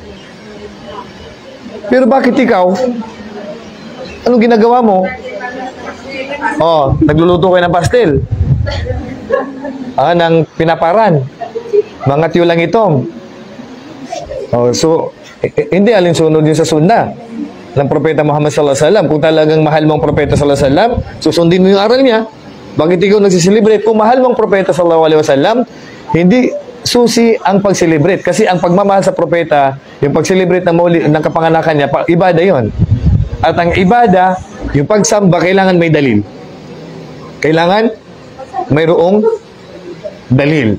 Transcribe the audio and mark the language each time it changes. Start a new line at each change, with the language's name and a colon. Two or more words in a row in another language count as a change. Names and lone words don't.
Filipino: Pero bakit ikaw? Anong ginagawa mo? Oh, nagluluto kayo ng pastel. Ng pinaparan. Mga tiyulang itong. Oh, so, hindi alinsunod yun sa sunna ng Propeta Muhammad
Arabic: صلى الله عليه وسلم.
Filipino: Kung talagang mahal mo ang Propeta
Arabic: صلى الله عليه وسلم,
Filipino: susundin mo yung aral niya. Bakit ikaw nagsiselebrate? Kung mahal mo ang Propeta
Arabic: صلى الله عليه وسلم,
Filipino: hindi susi ang pag-celebrate. Kasi ang pagmamahal sa Propeta, yung pag-celebrate ng kapanganakan niya, ibada yon. At ang ibada, yung pagsamba, kailangan may dalil. Kailangan mayroong dalil.